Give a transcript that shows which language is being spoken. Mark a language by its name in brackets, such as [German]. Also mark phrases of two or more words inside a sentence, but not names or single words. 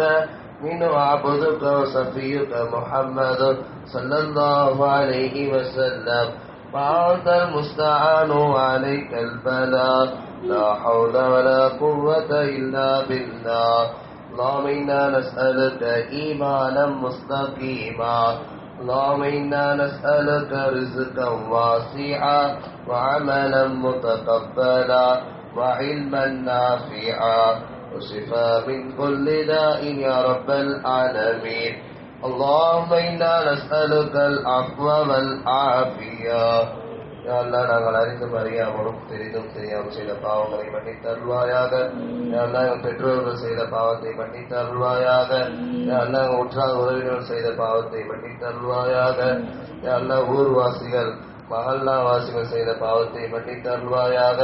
[Arabic] منه عبدك وصفيك محمد صلى الله عليه وسلم وأنت المستعان وعليك البلاغ لا حول ولا قوة إلا بالله اللهم إنا نسألك إيمانا مستقيما اللهم إنا نسألك رزقا واسعا وعملا متقبلا وعلما نافعا وشفاء من كل داء يا رب العالمين اللهم إنا نسألك العفو والعافية يا الله [Tamil] நாங்கள் அறிந்தும் அறியாமலும் தெரிந்தும் தெரியாமல் செய்த பாவங்களை மன்னித்து அருள்வாயாக. [Arabic] يا الله [Tamil] எங்கள் பெற்றோர்கள் செய்த பாவத்தை மன்னித்து அருள்வாயாக. [Arabic] يا الله [Tamil] எங்கள் உற்றார் உறவினர்கள் செய்த பாவத்தை மன்னித்து அருள்வாயாக. [Arabic] يا الله [Tamil] ஊர்வாசிகள் மஹல்லா வாசிகள் செய்த பாவத்தை மன்னித்து அருள்வாயாக.